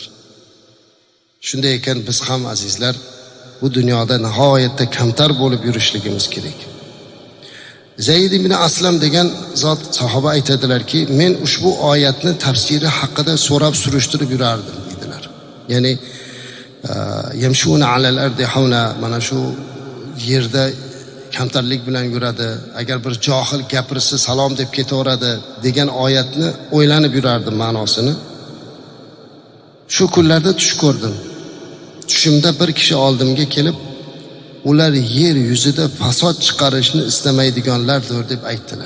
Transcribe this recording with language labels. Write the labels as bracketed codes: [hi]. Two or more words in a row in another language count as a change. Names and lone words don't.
[uz] Shunday ekan biz ham azizlar bu dunyoda nihoyatda kamtar bo'lib yurishligimiz kerak. Zayd ibn Aslam degan zot sahoba aytadilarki, men ushbu oyatni tafsiri haqida so'rab surishtirib yurardim dedilar. [ar] Ya'ni يمشون على الأرض هونا, [uz] mana shu yerda kamtarlik bilan yuradi, agar bir johil gapirsa salom deb ketaveradi degan oyatni o'ylanib yurardim ma'nosini. Shu kunlarda tush ko'rdim. Tushimda bir kishi oldimga kelib, ular yer yuzida fasod chiqarishni istamaydiganlardir deb aytdilar.